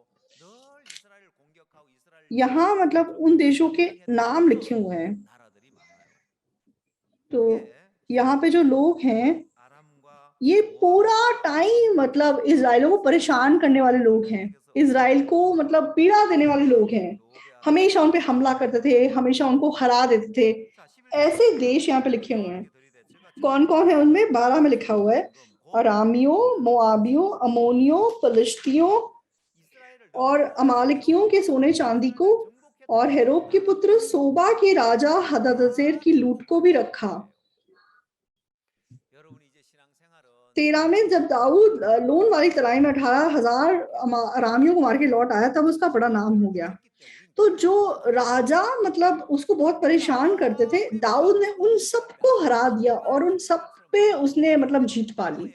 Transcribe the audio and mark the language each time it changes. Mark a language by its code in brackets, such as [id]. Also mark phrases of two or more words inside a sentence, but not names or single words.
[hi] यहाँ मतलब उन देशों के नाम लिखे हुए हैं। तो यहाँ पे जो लोग हैं [ko] 아람과 [hi] ये पूरा टाइम मतलब इज़राइलियों को परेशान करने वाले लोग हैं। इज़राइल को मतलब पीड़ा देने वाले लोग हैं। हमेशा उन पे हमला करते थे, हमेशा उनको हरा देते थे। [ko] 자, 11절에 [hi] ऐसे देश यहाँ पे [ko] 보면 [hi] लिखे हुए हैं। [ko] 이렇게 들이대 제가 [hi] कौन-कौन है उनमें? 12 में लिखा हुआ है, [ko] 지금 곧 [hi] अरामियों, मोआबियों, अम्मोनियों, फिलिस्तियों [ko] 이스라엘을 [hi] और अमालेकियों के सोने चांदी को और हेरोब के पुत्र सोबा के राजा हददेजेर की लूट को भी रखा। [ko] 여러분이 이제 신앙생활은 [hi] 13 में जब दाऊद लोन वाली तराई में 18,000 अरामियों को मार के लौट आया, तब उसका बड़ा नाम हो गया। तो जो राजा मतलब उसको बहुत परेशान करते थे, दाऊद ने उन सबको हरा दिया और उन सब पे उसने मतलब जीत पा ली।